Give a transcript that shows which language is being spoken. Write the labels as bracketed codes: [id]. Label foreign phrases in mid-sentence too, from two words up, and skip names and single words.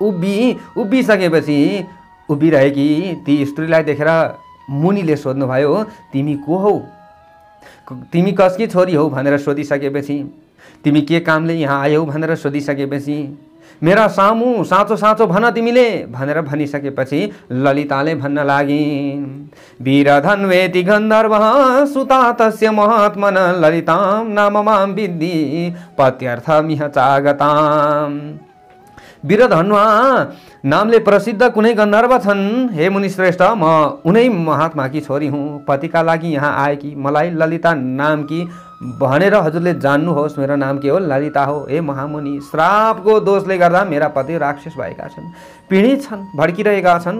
[ne] उभिसकेपछि उभिरहेकी ती स्त्रीलाई देखेर मुनिले सोध्नुभयो, तिमी को हौ, तिमी कसकी छोरी हौ भनेर सोधिसकेपछि, तिमी के कामले यहाँ आयौ भनेर सोधिसकेपछि, मेरा सामु साँचो साँचो भन तिमीले भनेर भनिसकेपछि ललिताले भन्न लागिन्, [sa] वीरधन्वेति गन्धर्व सुता तस्य महात्मन ललितां नाममां विद्धि पत्यर्थमिह चागताम्। [ne] वीरधन्वा नामले प्रसिद्ध कुनै गन्धर्व छन्। हे मुनिश्रेष्ठ, म उनै महात्माकी छोरी हुँ, पतिका लागि यहाँ आएकी, मलाई ललिता नामकी भनेर हजुरले जान्नुहोस्, मेरो नाम के हो, ललिता हो। हे महामुनि, श्रापको दोषले गर्दा मेरा पति राक्षस भएका छन्, पीडित छन्, भड्किरहेका छन्।